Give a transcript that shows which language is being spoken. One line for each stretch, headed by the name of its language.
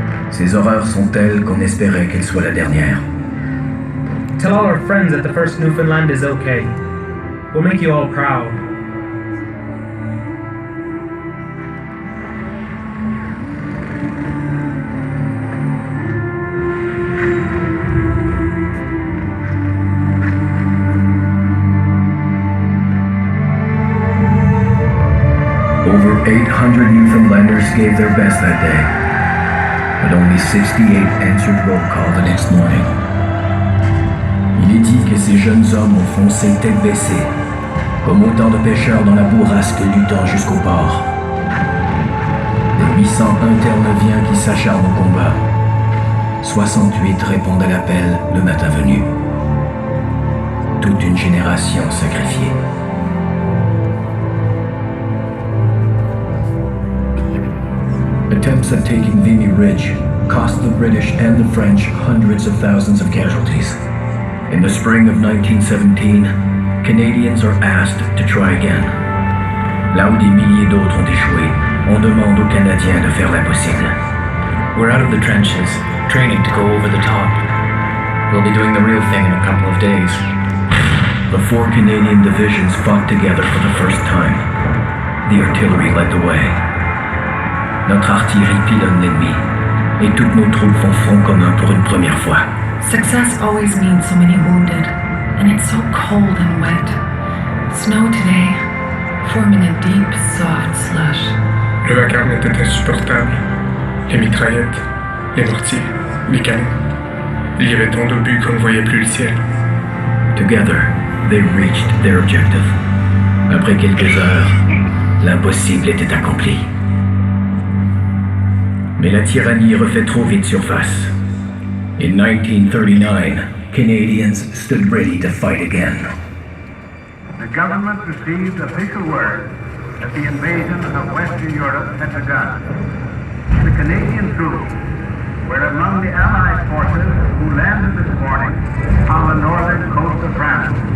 French: Ces horreurs sont telles qu'on espérait qu'elles soient la dernière.
English: Tell all our friends that the first Newfoundland is okay. We'll make you all proud. Over 800 Newfoundlanders gave their best that day, but only 68 answered roll call the next morning.
French: Il est dit que ces jeunes hommes ont foncé tête baissée, comme autant de pêcheurs dans la bourrasque luttant jusqu'au port. Des 801 Terre-Neuviens qui s'acharnent au combat, 68 répondent à l'appel le matin venu. Toute une génération sacrifiée.
English: Attempts at taking Vimy Ridge cost the British and the French hundreds of thousands of casualties. In the spring of 1917, Canadians are asked to try again.
French: Là où des milliers d'autres ont échoué, on demande aux Canadiens de faire l'impossible.
English: We're out of the trenches, training to go over the top. We'll be doing the real thing in a couple of days. The 4 Canadian divisions fought together for the first time. The artillery led the way.
French: Notre artillerie pilonne l'ennemi, et toutes nos troupes font front commun pour une première fois.
English: Success always means so many wounded, and it's so cold and wet. Snow today, forming a deep, soft slush.
French: Le vacarme était insupportable. Les mitraillettes, les mortiers, les canons. Il y avait tant d'obus qu'on ne voyait plus le ciel.
English: Together, they reached their objective.
French: Après quelques heures, l'impossible était accompli. Mais la tyrannie refait trop vite surface.
English: In 1939, Canadians stood ready to fight again. The government received official word that the invasion of Western Europe had begun. The Canadian troops were among the Allied forces who landed this morning on the northern coast of France.